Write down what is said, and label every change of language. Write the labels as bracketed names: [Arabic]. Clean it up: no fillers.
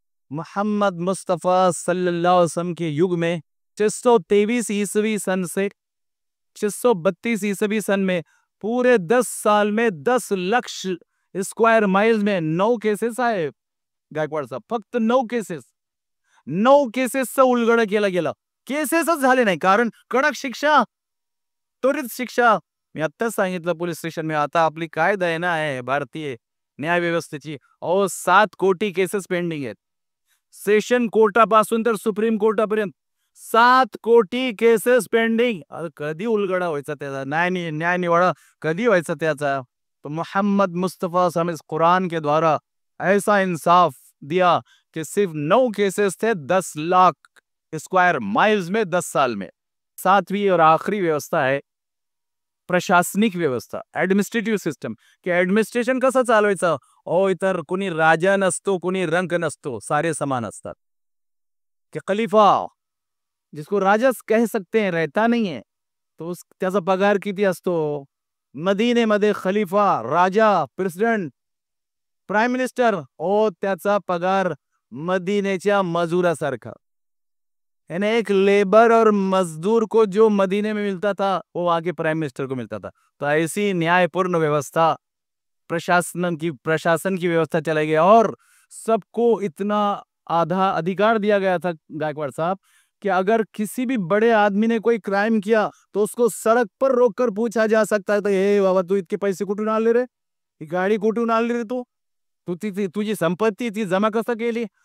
[Hindi] मोहम्मद मुस्तफा सल्लल्लाहु अलैहि वसल्लम के युग में 623 ईसवी सन से 632 ईसवी सन में पूरे 10 साल में 10 लाख स्क्वायर माइल्स में 9 केसेस आए गायकवाड साहब, [Marathi] फक्त 9 केसेस, 9 केसेसचं उलगडं केलं गेलं, केसेसच झाले नाही, कारण कडक शिक्षा, त्वरित शिक्षा। मी आत्ताच सांगितलं पोलीस स्टेशन में, आता आपली काय दयना आहे भारतीय न्याय व्यवस्थेची, अहो 7 कोटी केसेस पेंडिंग आहेत, सेशन कोर्टापासून तर सुप्रीम कोर्टापर्यंत 7 कोटी केसेस पेंडिंग. कधी उलगडा व्हायचा त्याचा, न्याय निवाडा कधी व्हायचा त्याचा. [Hindi] तो मोहम्मद मुस्तफ़ा सल्लल्लाहु अलैहि कुरान के द्वारा ऐसा इंसाफ दिया कि सिर्फ 9 केसेस थे 10 लाख स्क्वायर माइल्स में 10 साल में. 7वीं और आखिरी व्यवस्था है प्रशासनिक व्यवस्था, ऍडमिनिस्ट्रेटिव्ह सिस्टम. [Marathi] की ऍडमिनिस्ट्रेशन कसं चालवायचं. इतर कोणी राजा नसतो, कोणी रंक नसतो, सारे समान असतात. [Hindi] कि खलीफा जिसको राजा कह सकते हैं रहता नहीं है, तो उस [Marathi] त्याचा पगार किती असतो. मदीनेमध्ये खलीफा, राजा, प्रेसिडेंट, प्राइम मिनिस्टर त्याचा पगार मदीनेच्या मजुरासारखा. [Hindi] यानी एक लेबर और मजदूर को जो मदीने में मिलता था वो आगे प्राइम मिनिस्टर को मिलता था. तो ऐसी न्यायपूर्ण व्यवस्था प्रशासन की व्यवस्था चलाई गई और सबको इतना आधा अधिकार दिया गया था गायकवाड़ साहब कि अगर किसी भी बड़े आदमी ने कोई क्राइम किया तो उसको सड़क पर रोककर पूछा जा सकता है. [Marathi] तो हे बाबा तू इतके पैसे कुठून आणले रे, ही गाडी कुठून आणली रे, तू तुझी संपत्ती ती जमा कसं केली.